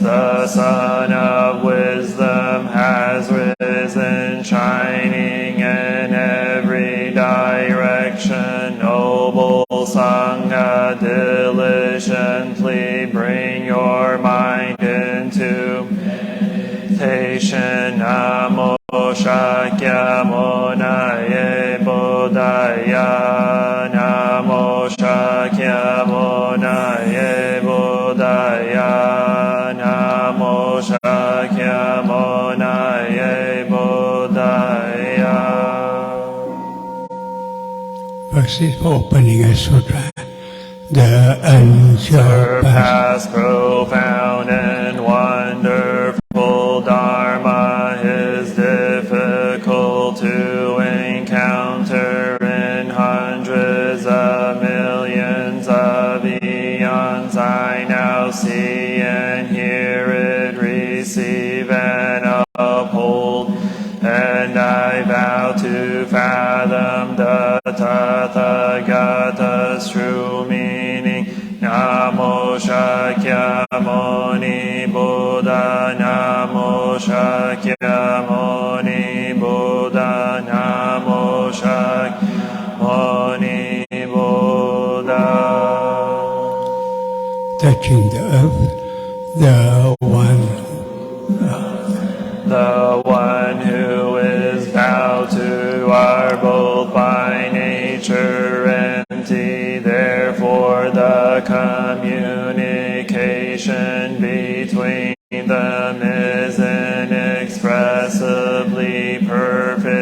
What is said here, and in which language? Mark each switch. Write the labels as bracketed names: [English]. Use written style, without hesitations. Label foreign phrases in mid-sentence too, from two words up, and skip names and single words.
[English] The sun of wisdom has risen, shining in every direction. Noble Sangha, diligently bring your mind into meditation. [Sanskrit] Namo Shakyamunaye Buddhaya. Namo Shakyamunaye Buddhaya. Namo Shakyamunaye Buddhaya. [English] First is opening a sutra. The unsurpassed, profound and wonderful Dharma is difficult to encounter in hundreds of millions of eons. I now see and hear it, receive and uphold, and I vow to fathom the Tathagata's true meaning. Namo Shakyamuni Buddha. Namo Shakyamuni Buddha. Namo Shakyamuni Buddha. touching the earth, the one who is vowed to are both by nature empty. Therefore the communication between them is inexpressibly perfect.